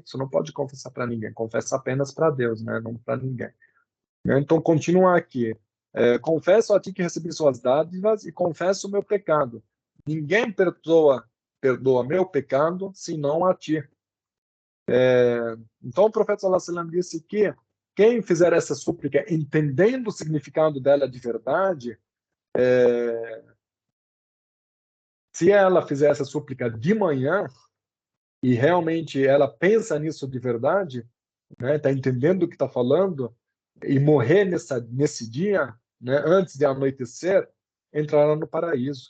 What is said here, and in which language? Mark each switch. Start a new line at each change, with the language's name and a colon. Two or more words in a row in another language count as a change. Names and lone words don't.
Portuguese: Você não pode confessar para ninguém. Confessa apenas para Deus, né? Não para ninguém. Então, continua aqui. Confesso a ti que recebi suas dádivas e confesso o meu pecado. Ninguém perdoa meu pecado, senão a ti. Então, o profeta
Arabic: صلى الله عليه وسلم
Portuguese: disse que quem fizer essa súplica, entendendo o significado dela de verdade, se ela fizer essa súplica de manhã e realmente ela pensa nisso de verdade, né, tá entendendo o que está falando e morrer nesse dia, né, antes de anoitecer, entrará no paraíso.